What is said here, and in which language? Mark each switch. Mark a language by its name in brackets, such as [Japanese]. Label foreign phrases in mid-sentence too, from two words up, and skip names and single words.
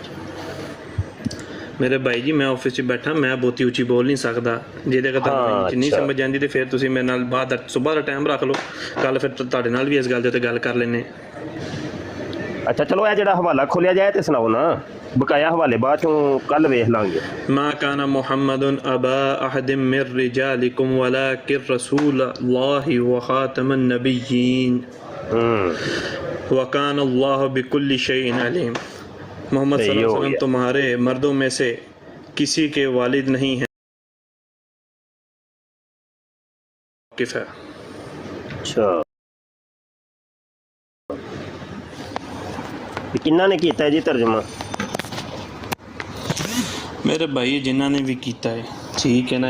[Punjabi] ਮੇਰੇ ਭਾਈ ਜੀ ਮੈਂ ਆਫਿਸ 'ਚ ਬੈਠਾ, ਮੈਂ ਬਹੁਤੀ ਉੱਚੀ ਬੋਲ ਨਹੀਂ ਸਕਦਾ। ਜਿਹਦੇ ਅਗਰ ਤੁਹਾਨੂੰ ਨਹੀਂ ਸਮਝ ਆਉਂਦੀ ਤੇ ਫਿਰ ਤੁਸੀਂ ਮੇਰੇ ਨਾਲ ਬਾਅਦ ਸੁਬਾਹ ਦਾ ਟਾਈਮ ਰੱਖ ਲਓ, ਕੱਲ ਫਿਰ ਤੁਹਾਡੇ ਨਾਲ ਵੀ ਇਸ ਗੱਲ ਦੇ ਉੱਤੇ ਗੱਲ ਕਰ ਲੈਂਦੇ। ਅੱਛਾ ਚਲੋ ਇਹ ਜਿਹੜਾ ਹਵਾਲਾ ਖੋਲਿਆ ਜਾਏ ਤੇ ਸੁਣਾਓ ਨਾ, ਬਕਾਇਆ ਹਵਾਲੇ ਬਾਅਦ ਚੋਂ ਕੱਲ ਵੇਖ ਲਾਂਗੇ। [Arabic] ما كان محمد أبا أحد من رجالكم ولكن رسول الله وخاتم النبيين وكان الله بكل شيء عليم۔ [Urdu] محمد صلی اللہ علیہ وسلم تمہارے مردوں میں سے کسی کے والد نہیں ہیں۔ [Punjabi] ਅੱਛਾ ਕਿੰਨਾ ਨੇ ਕੀਤਾ ਜੀ ਤਰਜਮਾ? ਮੇਰੇ ਭਾਈ ਜਿਨ੍ਹਾਂ ਨੇ ਵੀ ਕੀਤਾ ਹੈ ਠੀਕ ਹੈ ਨਾ,